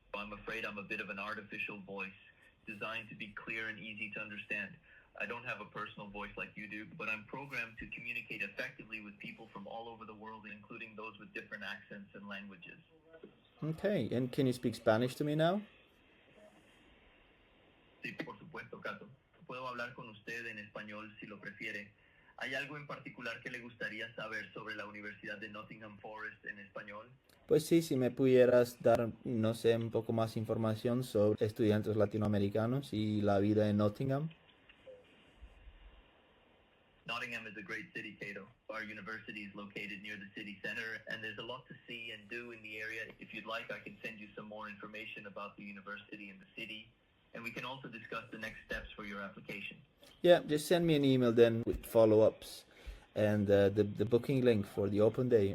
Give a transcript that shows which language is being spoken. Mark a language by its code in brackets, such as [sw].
[en] I'm afraid I'm a bit of an artificial voice, designed to be clear and easy to understand. I don't have a personal voice like you do, but I'm programmed to communicate effectively with people from all over the world, including those with different accents and languages. Okay, and can you speak Spanish to me now? [es] Sí, por supuesto, Cato. Puedo hablar con usted en español si lo prefiere. ¿Hay algo en particular que le gustaría saber sobre la Universidad de Nottingham Forest en español? Pues sí, si me pudieras dar, no sé, un poco más información sobre estudiantes latinoamericanos y la vida en Nottingham. [en] Nottingham is a great city, Cato. Our university is located near the city center, and there's a lot to see and do in the area. If you'd like, I can send you some more information about the university and the city, and we can also discuss the next steps for your application. Yeah, just send me an email then with follow-ups and the booking link for the open day.